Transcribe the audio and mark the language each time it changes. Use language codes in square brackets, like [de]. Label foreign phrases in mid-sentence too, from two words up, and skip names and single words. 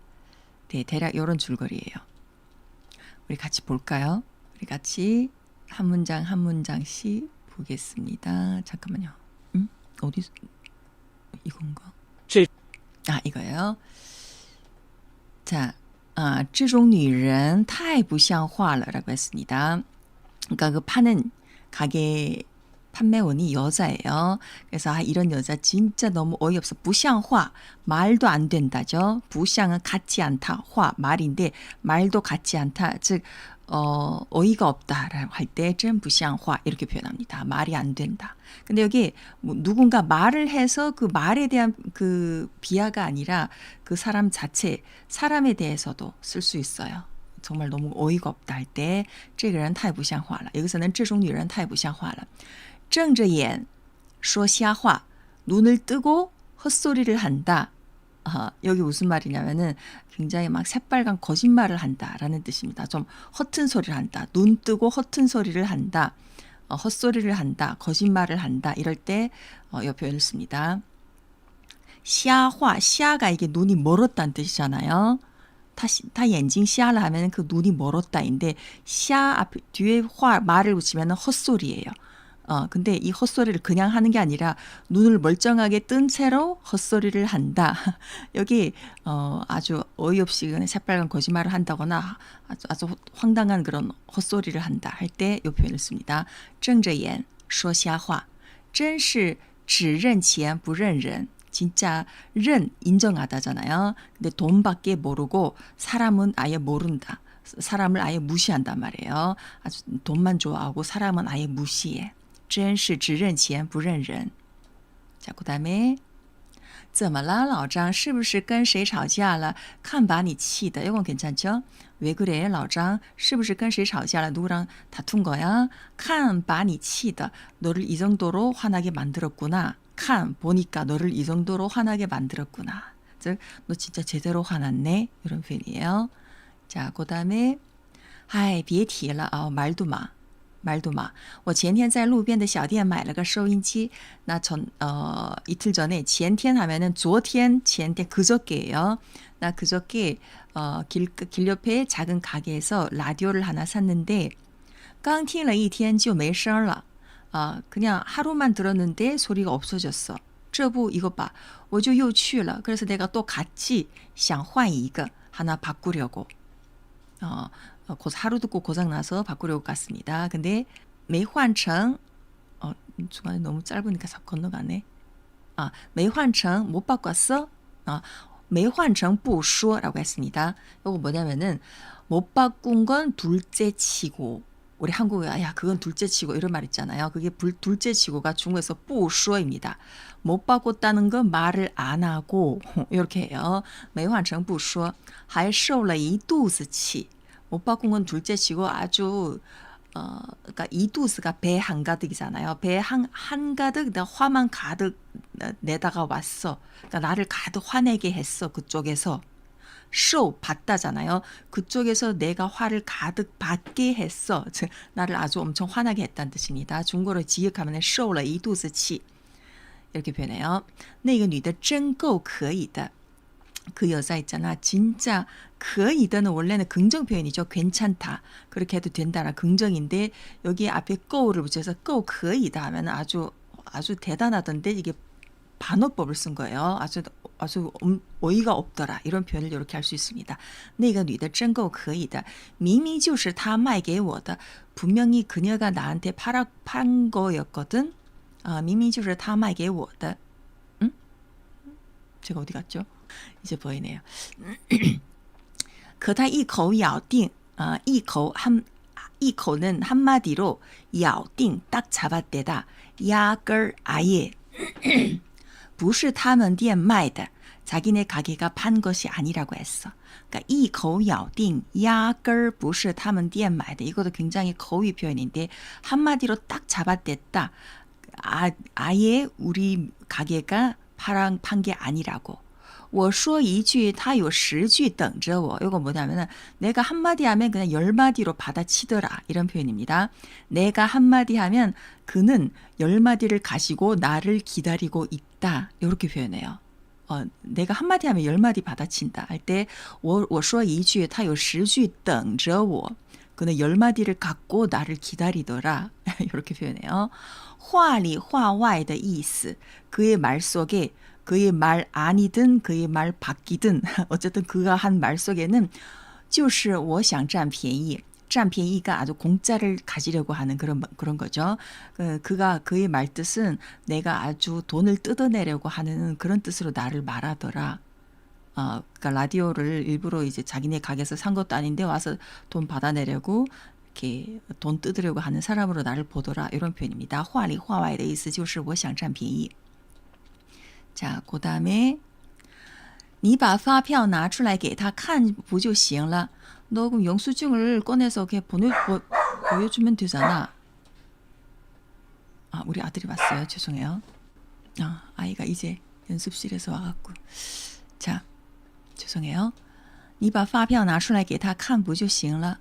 [ko] 네, 대략 이런 줄거리예요. 우리 같이 볼까요? 우리 같이 한 문장 한 문장씩 보겠습니다. 잠깐만요. 어디 이건가? 이거예요. 자, [zh] 这种女人太不像话了 [ko] 라고 했습니다. 그러니까 그 파는 가게 판매원이 여자예요. 그래서 이런 여자 진짜 너무 어이없어. 不像话 말도 안 된다죠. 不像 은 같지 않다. 话 말인데 말도 같지 않다. 즉 어이가 없다라고 할 때 [zh] 真不像话 [ko] 이렇게 표현합니다. 말이 안 된다. 근데 여기 누군가 말을 해서 그 말에 대한 그 비하가 아니라 그 사람 자체, 사람에 대해서도 쓸 수 있어요. 정말 너무 어이가 없다 할 때 [zh] 这个人太不像话了. 여기서는 这种女人太不像话了. 睁着眼说瞎话, [ko] 눈을 뜨고 헛소리를 한다. 여기 무슨 말이냐면은 굉장히 막 새빨간 거짓말을 한다라는 뜻입니다. 좀 허튼 소리를 한다. 눈 뜨고 허튼 소리를 한다. 헛소리를 한다. 거짓말을 한다. 이럴 때 이 표현을 씁니다. [zh] 瞎话, [ko] 瞎가 이게 눈이 멀었다는 뜻이잖아요. [zh] 他眼睛瞎了 [ko] 하면 그 눈이 멀었다인데 瞎 앞에 뒤에 화 말을 붙이면 헛소리예요. 근데 이 헛소리를 그냥 하는 게 아니라 눈을 멀쩡하게 뜬 채로 헛소리를 한다. 여기 아주 어이없이 그냥 새빨간 거짓말을 한다거나 아주 황당한 그런 헛소리를 한다 할 때 이 표현을 씁니다. [zh] 睁着眼说瞎话. 真是只认钱不认人. [ko] 진짜 认 인정하다잖아요. 근데 돈밖에 모르고 사람은 아예 모른다. 사람을 아예 무시한단 말이에요. 아주 돈만 좋아하고 사람은 아예 무시해. [zh] 真是只认钱不认人. [ko] 자, 그다음에 [zh] 怎么了老张是不是跟谁吵架了看把你气的 [ko] 이건 괜찮죠? 왜 그래 [zh] 老张是不是跟谁吵架了 [ko] 누구랑 다툰 거야? [zh] 看把你气的 [ko] 너를 이 정도로 화나게 만들었구나. 看 보니까 너를 이 정도로 화나게 만들었구나. 즉 너 진짜 제대로 화났네. 이런 표현이에요. 자, 그다음에 [zh] 唉别提了 [ko] 말도 마. 말도 마. [zh] 我前天在路边的小店买了个收音机. [ko] 나 이틀 전에 前天 하면은 [zh] 昨天 前天 [ko] 그저께예요. 나 그저께 길 옆에 작은 가게에서 라디오를 하나 샀는데 [zh] 刚听了一天就没声了. [ko] 그냥 하루만 들었는데 소리가 없어졌어. [zh] 这不 [ko] 이것 봐. [zh] 我就又去了. [ko] 그래서 내가 또 같이 [zh] 想换一个 [ko] 하나 바꾸려고. 하루 듣고 고장나서 바꾸려고 갔습니다. 근데 [zh] 没换成 [ko] 중간에 너무 짧으니까 건너가네. [zh] 没换成 [ko] 못 바꿨어? [zh] 没换成不说 [ko] 라고 했습니다. 이거 뭐냐면은 못 바꾼 건 둘째 치고 우리 한국에 야 그건 둘째 치고 이런 말 있잖아요. 그게 둘째 치고가 중국에서 [zh] 不说 [ko] 입니다. 못 바꿨다는 건 말을 안 하고 이렇게 해요. [zh] 没换成不说还受了一肚子气. [ko] 못 바꾼 건 둘째 치고 아주 그러니까 이두스가 배 한가득이잖아요. 배 한가득 화만 가득 내다가 왔어. 그러니까 나를 가득 화내게 했어. 그쪽에서. 쇼 받다잖아요. 그쪽에서 내가 화를 가득 받게 했어. 즉 나를 아주 엄청 화나게 했다는 뜻입니다. 중국어로 지역하면 [zh] 쇼了一肚子气 [ko] 이렇게 표현해요. [zh] 那个女的真够可以的. [ko] 그 여자 있잖아. 진짜 [zh] 可以的 [ko] 는 원래는 긍정 표현이죠. 괜찮다. 그렇게 해도 된다는 긍정인데 여기 앞에 够를 붙여서 [zh] 够可以的 [ko] 하면 아주 대단하던데 이게 반어법을 쓴 거예요. 아주 어이가 없더라. 이런 표현을 이렇게 할 수 있습니다. [zh] 那个女的真够可以的明明就是她卖给我的 [ko] 분명히 그녀가 나한테 판 거였거든. [zh] 明明就是她卖给我的 응? [ko] 제가 어디 갔죠? 이제 보이네요. [zh] 可他一口咬定 [ko] 一口는 한마디로 咬定 딱 잡아대다. 压根儿 아예 [zh] 不是他们店卖的 [ko] 자기네 가게가 판 것이 아니라고 했어. 그러니까 [zh] 一口咬定 压根儿不是他们店买的 [ko] 이것도 굉장히 거의 표현인데 한마디로 딱 잡아댔다. 아예 우리 가게가 판 게 아니라고. [zh] 我说一句他有10句等着我. [ko] 이거 뭐냐면 내가 한마디 하면 그냥 10마디로 받아치더라. 이런 표현입니다. 내가 한마디 하면 그는 10마디를 가지고 나를 기다리고 있다. 이렇게 표현해요. 내가 한마디 하면 10마디 받아친다. 할 때 [zh] 我说一句他有10句等着我. [ko] 그는 10마디를 갖고 나를 기다리더라. 이렇게 표현해요. [zh] 话里话外的意思. [ko] 그의 말 속에 그의 말 아니든 그의 말 바뀌든 어쨌든 그가 한 말 속에는 [zh] 就是我想占便宜. [ko] 占便宜 가 아주 공짜를 가지려고 하는 그런 거죠. 그의 말 뜻은 내가 아주 돈을 뜯어내려고 하는 그런 뜻으로 나를 말하더라. 그러니까 라디오를 일부러 이제 자기네 가게에서 산 것도 아닌데 와서 돈 받아내려고 이렇게 돈 뜯으려고 하는 사람으로 나를 보더라. 이런 표현입니다. [zh] 话里话外的意思就是我想占便宜. [ko] 자, 그 다음에 [zh] 你把发票拿出来给他看不就行了? [ko] 너 그럼 영수증을 꺼내서 이렇게 보여주면 되잖아. 우리 아들이 왔어요. 죄송해요. 아이가 이제 연습실에서 와갖고. 자, 죄송해요. [zh] 你把发票拿出来给他看不就行了?